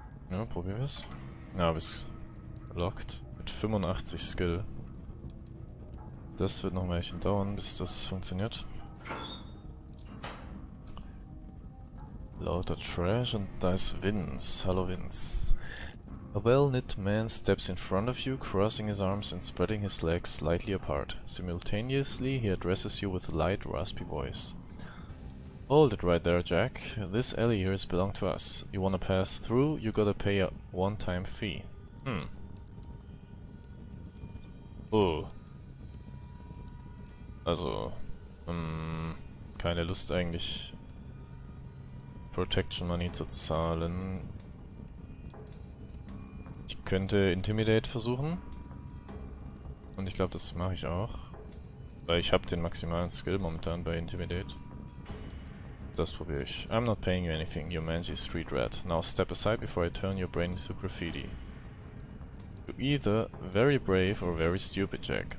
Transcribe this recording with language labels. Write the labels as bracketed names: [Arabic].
[German] Ja, probieren wir's. Ja, bis locked mit 85 Skill. Das wird noch ein Weilchen dauern, bis das funktioniert. Lauter Trash und da ist Vince. Hallo Vince. [English] A well-knit man steps in front of you, crossing his arms and spreading his legs slightly apart. Simultaneously, he addresses you with a light, raspy voice. Hold it right there, Jack. This alley here is belong to us. You wanna pass through, you gotta pay a one-time fee. Oh. [German] Also, keine Lust eigentlich, Protection Money zu zahlen. Ich könnte Intimidate versuchen. Und ich glaube, das mache ich auch. Weil ich habe den maximalen Skill momentan bei Intimidate. Das probiere ich. [English] I'm not paying you anything, you mangy street rat. Now step aside before I turn your brain into graffiti. You're either very brave or very stupid, Jack.